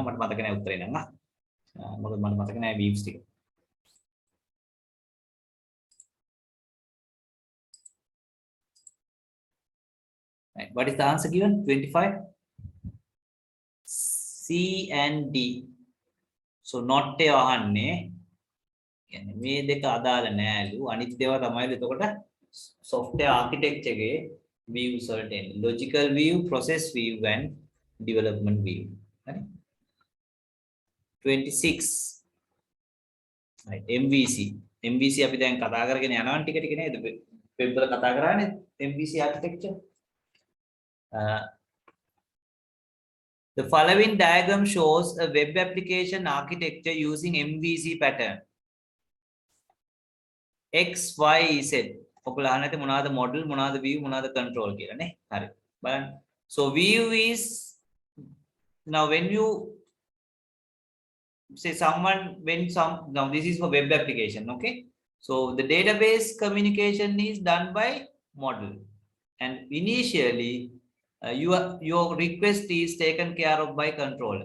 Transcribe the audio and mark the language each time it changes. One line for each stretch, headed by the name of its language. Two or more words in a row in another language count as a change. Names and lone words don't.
Sinhala: මට මතක නැහැ උත්තරේ නම් මොකද මට මතක නැහැ views ටික.
English: Right. What is the answer given? 25. C and D. So not a
Sinhala: අහන්නේ. කියන්නේ මේ දෙක අදාළ නෑලු. අනිත් ඒවා තමයි එතකොට
English: software architecture
Sinhala: එකේ views වලට එන්නේ.
English: Logical view, process view and development view. Right? 26.
Sinhala: Right. MVC. MVC අපි දැන් කතා කරගෙන යනවා ටික ටික නේද? වෙබ් වල කතා කරානේ MVC architecture.
English: The following diagram shows a web application architecture using MVC pattern. X, Y, Z.
Sinhala: ඔකලා අහන්න ඇති මොනවාද model, මොනවාද view, මොනවාද control කියලා නේ. හරි. බලන්න.
English: So view is, now when you say someone, now this is for web application, okay? So the database communication is done by model, and initially your request is taken care of by controller.